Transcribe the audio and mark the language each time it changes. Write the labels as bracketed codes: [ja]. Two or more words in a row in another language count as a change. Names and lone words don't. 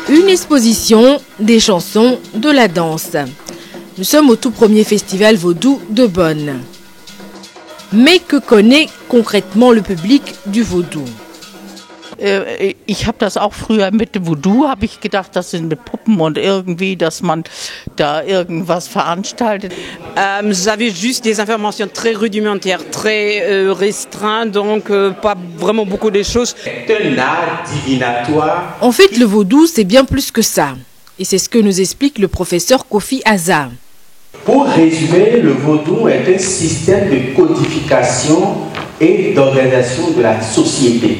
[fr] exposition, des chansons, de la danse. Nous sommes au tout premier festival vaudou de Bonn. Mais que connaît concrètement le public du vaudou? [de] Ich habe das auch früher mit dem Voodoo, habe ich gedacht, das sind mit Puppen und irgendwie, dass man da irgendwas veranstaltet. [fr] J'avais juste des informations très rudimentaires, très restreintes, donc pas vraiment beaucoup de choses. C'est un art divinatoire. En fait, le vaudou, c'est bien plus que ça. Et c'est ce que nous explique le professeur Kofi Aza. Pour résumer, le vaudou est un système de codification et d'organisation de la société.